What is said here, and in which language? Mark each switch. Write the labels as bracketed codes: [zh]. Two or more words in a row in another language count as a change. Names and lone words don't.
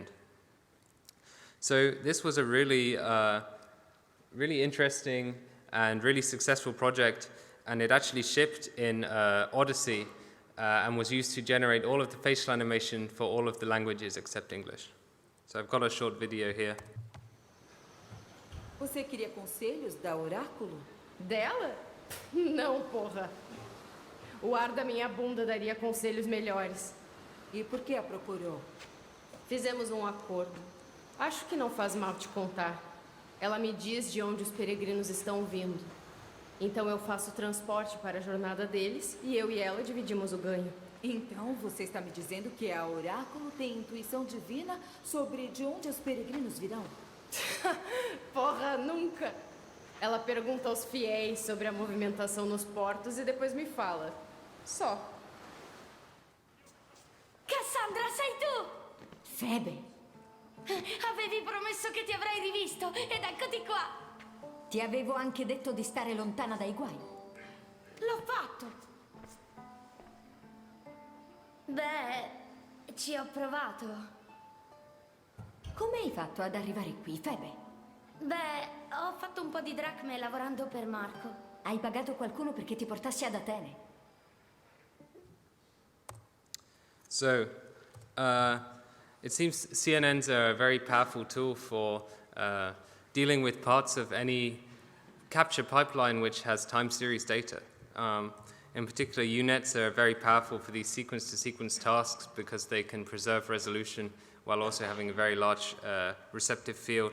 [en] So this was a really, really interesting and really successful project. And it actually shipped in Odyssey and was used to generate all of the facial animation for all of the languages except English. So I've got a short video here. [pt] Você queria conselhos da Oráculo? Dela? Não, porra. O ar da minha bunda daria conselhos melhores. E por que a procurou? Fizemos um acordo. Acho que não faz mal te contar. Ela me diz de onde os peregrinos estão vindo. Então eu faço o transporte para a jornada deles e eu e ela dividimos o ganho. Então você está me dizendo que a Oráculo tem intuição divina sobre de onde os peregrinos virão? Porra, nunca! Ela pergunta aos fiéis sobre a movimentação nos portos e depois me fala. Só. [it] Cassandra, sei tu! Febe, Avevi promesso che ti avrei rivisto ed eccoti qua! Ti avevo anche detto di stare lontana dai guai. L'ho fatto! Beh, ci ho provato. Come hai fatto ad arrivare qui, Febe? Beh, ho fatto un po' di dracme lavorando per Marco. Hai pagato qualcuno perché ti portassi ad Atene. [en] So, it seems CNNs are a very powerful tool for dealing with parts of any capture pipeline which has time series data. In particular, UNets are very powerful for these sequence-to-sequence tasks because they can preserve resolution while also having a very large receptive field.